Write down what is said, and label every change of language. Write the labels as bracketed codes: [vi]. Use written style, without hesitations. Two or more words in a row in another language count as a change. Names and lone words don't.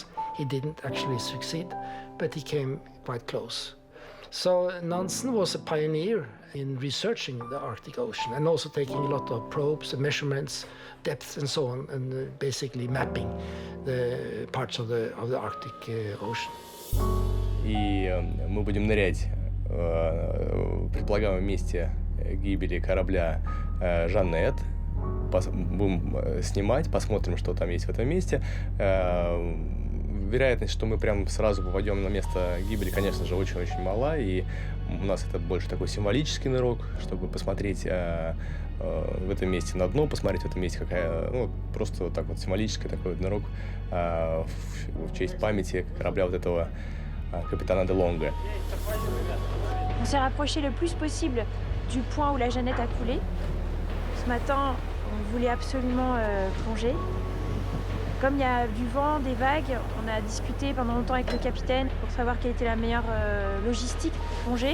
[en] He didn't actually succeed, but he came quite close. So Nansen was a pioneer in researching the Arctic Ocean and also taking a lot of probes and measurements, depth and so on, and basically mapping the parts of the Arctic Ocean. [ru] И мы будем нырять в предполагаемом месте гибели корабля Jeannette. Будем снимать, посмотрим, что там есть в этом месте. Вероятность, что мы прям сразу попадем на место гибели, конечно же, очень-очень мала. И у нас это больше такой символический нырок, чтобы посмотреть в этом месте на дно, посмотреть в этом месте какая, ну, просто вот так вот символический такой вот нырок в честь памяти корабля вот этого капитана де Лонга. [fr] On s'est rapproché le plus possible du point où la Jeannette a coulé. Ce matin, on voulait absolument plonger. Comme il y a du vent, des vagues, on a discuté pendant longtemps avec le capitaine pour savoir quelle était la meilleure logistique pour plonger.